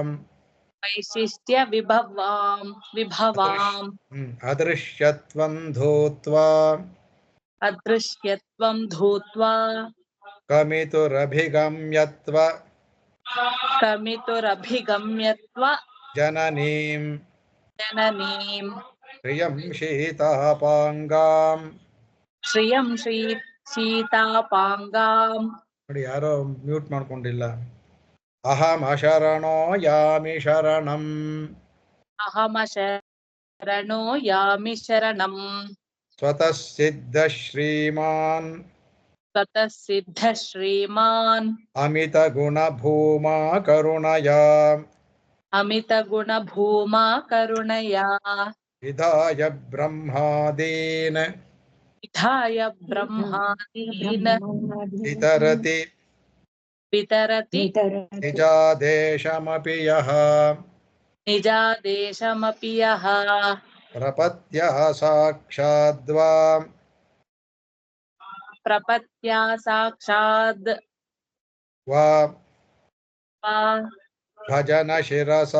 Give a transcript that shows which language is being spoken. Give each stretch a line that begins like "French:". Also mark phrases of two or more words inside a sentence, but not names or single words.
Sanskrit: ವೈಶಿಷ್ಟ್ಯ ವಿಭವಾಂ. ವಿಭವಾಂ. ಅದೃಶ್ಯತ್ವಂ ಧೂತ್ವಾ. ಅದೃಶ್ಯತ್ವಂ ಧೂತ್ವಾ. ಕಮಿತುರಭಿಗಮ್ಯತ್ವ. ಕಮಿತುರಭಿಗಮ್ಯತ್ವ. ಜನನೀಂ. ಜನನೀಂ. ಶ್ರಿಯಂ ಶೀತಾಪಾಂಗಾಂ. ಶ್ರಿಯಂ ಶೀತಾಪಾಂಗಾಂ.
Kannada: ನೋಡಿ ಯಾರೋ ಮ್ಯೂಟ್ ಮಾಡ್ಕೊಂಡಿಲ್ಲ.
Sanskrit: ಅಹಂ ಅಶರಣೋ ಯಾಮಿ ಶರಣಂ. ಅಹಮ ಶರಣೋ ಯಾಮಿ ಶರಣಂ. ಸ್ವತಃ ಸಿದ್ಧ ಶ್ರೀಮಾನ್. ಸ್ವತಃ ಸಿದ್ಧ ಶ್ರೀಮಾನ್. ಅಮಿತ ಗುಣ ಭೂಮಾ ಕರುಣಯಾ. ಅಮಿತ ಗುಣ ಭೂಮಾ ಕರುಣಯಾ. ವಿಧಾಯ ಬ್ರಹ್ಮಾದೀನ್. ವಿಧಾಯ ಬ್ರಹ್ಮಾದೀನ್. ವಿತರತಿ. ವಿತರತಿ. ನಿಜಾದೇಶಮಪಿ ಯಃ. निजादेशमपि यः प्रपत्या साक्षाद्वा प्रपत्या साक्षाद् वा वा भजन शिरसा